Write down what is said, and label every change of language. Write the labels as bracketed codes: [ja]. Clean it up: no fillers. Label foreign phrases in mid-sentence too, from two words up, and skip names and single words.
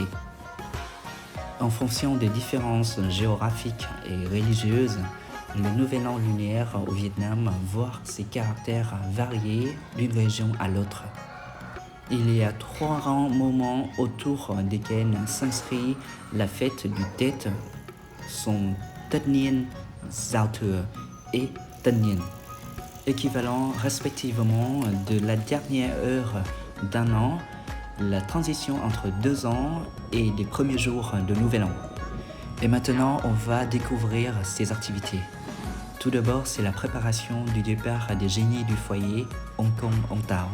[fr] En fonction des différences géographiques et religieuses, le Nouvel An lunaire au Vietnam voit ses caractères variés d'une région à l'autre. Il y a 3 grands moments autour desquels s'inscrit la fête du Tết, sont Tất niên, Giao thừa et Tân niên, équivalent respectivement de la dernière heure d'un an, la transition entre 2 ans et des premiers jours de Nouvel An. Et maintenant, on va découvrir ces activités. Tout d'abord, c'est la préparation du départ des génies du foyer, Ông Công Ông Táo.